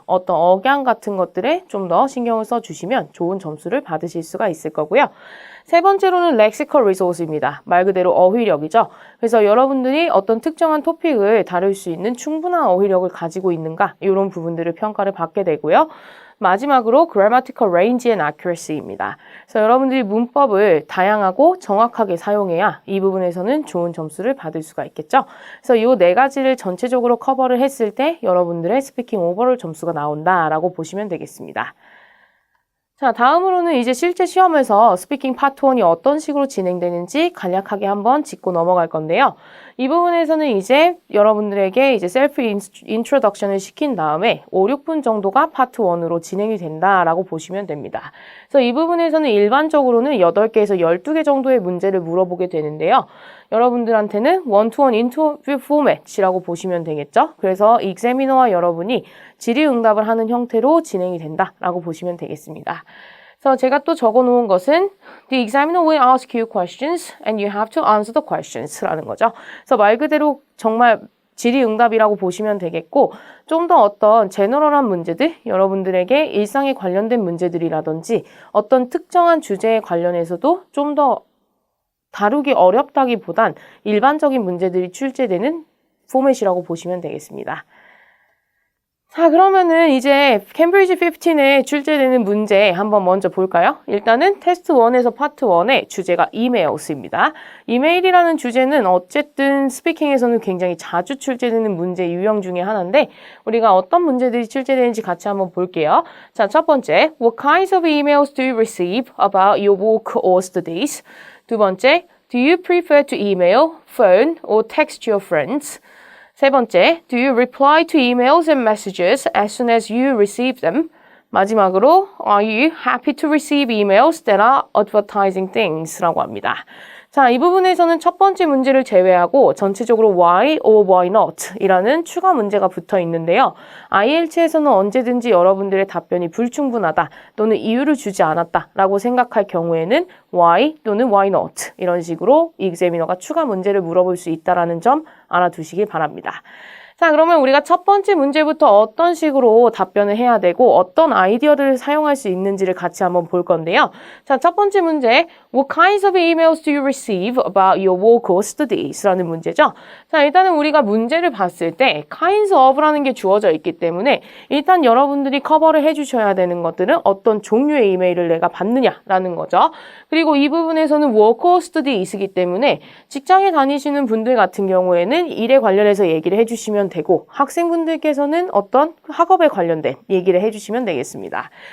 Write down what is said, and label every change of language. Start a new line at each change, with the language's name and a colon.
Korean: 어떤 억양 같은 것들에 좀 더 신경을 써주시면 좋은 점수를 받으실 수가 있을 거고요. 세 번째로는 lexical resource입니다. 말 그대로 어휘력이죠. 그래서 여러분들이 어떤 특정한 토픽을 다룰 수 있는 충분한 어휘력을 가지고 있는가 이런 부분들을 평가를 받게 되고요. 마지막으로 grammatical range and accuracy입니다. 그래서 여러분들이 문법을 다양하고 정확하게 사용해야 이 부분에서는 좋은 점수를 받을 수가 있겠죠. 그래서 이 네 가지를 전체적으로 커버를 했을 때 여러분들의 스피킹 오버롤 점수가 나온다라고 보시면 되겠습니다. 자, 다음으로는 이제 실제 시험에서 스피킹 파트 1이 어떤 식으로 진행되는지 간략하게 한번 짚고 넘어갈 건데요. 이 부분에서는 이제 여러분들에게 이제 셀프 인트로덕션을 시킨 다음에 5, 6분 정도가 파트 1으로 진행이 된다라고 보시면 됩니다. 그래서 이 부분에서는 일반적으로는 8개에서 12개 정도의 문제를 물어보게 되는데요. 여러분들한테는 원투원 인터뷰 포맷이라고 보시면 되겠죠. 그래서 익자미너와 여러분이 질의응답을 하는 형태로 진행이 된다라고 보시면 되겠습니다. 그래서 제가 또 적어놓은 것은
English: The examiner will ask you questions and you have to answer the questions라는 거죠.
Korean: 그래서 말 그대로 정말 질의응답이라고 보시면 되겠고 좀 더 어떤 제너럴한 문제들, 여러분들에게 일상에 관련된 문제들이라든지 어떤 특정한 주제에 관련해서도 좀 더 다루기 어렵다기보단 일반적인 문제들이 출제되는 포맷이라고 보시면 되겠습니다. 자, 그러면은 이제 캠브리지 15에 출제되는 문제 한번 먼저 볼까요? 일단은 테스트 1에서 파트 1의 주제가 이메일스입니다. 이메일이라는 주제는 어쨌든 스피킹에서는 굉장히 자주 출제되는 문제 유형 중에 하나인데 우리가 어떤 문제들이 출제되는지 같이 한번 볼게요. 자, 첫 번째,
English: What kinds of emails do you receive about your work or studies?
Korean: 두 번째,
English: Do you prefer to email, phone, or text your friends?
Korean: 세 번째,
English: do you reply to emails and messages as soon as you receive them?
Korean: 마지막으로,
English: are you happy to receive emails that are advertising things?
Korean: 라고 합니다. 자, 이 부분에서는 첫 번째 문제를 제외하고 전체적으로
English: why or why not
Korean: 이라는 추가 문제가 붙어 있는데요. IELTS에서는 언제든지 여러분들의 답변이 불충분하다 또는 이유를 주지 않았다 라고 생각할 경우에는 why 또는 why not 이런 식으로 examiner가 추가 문제를 물어볼 수 있다는 점 알아두시길 바랍니다. 자, 그러면 우리가 첫 번째 문제부터 어떤 식으로 답변을 해야 되고 어떤 아이디어를 사용할 수 있는지를 같이 한번 볼 건데요. 자, 첫 번째 문제,
English: What kinds of emails do you receive about your work or studies?
Korean: 라는 문제죠. 자, 일단은 우리가 문제를 봤을 때 kinds of라는 게 주어져 있기 때문에 일단 여러분들이 커버를 해주셔야 되는 것들은 어떤 종류의 이메일을 내가 받느냐라는 거죠. 그리고 이 부분에서는 work or studies이기 때문에 직장에 다니시는 분들 같은 경우에는 일에 관련해서 얘기를 해주시면 되고 학생분들께서는 어떤 학업에 관련된 얘기를 해주시면 되겠습니다.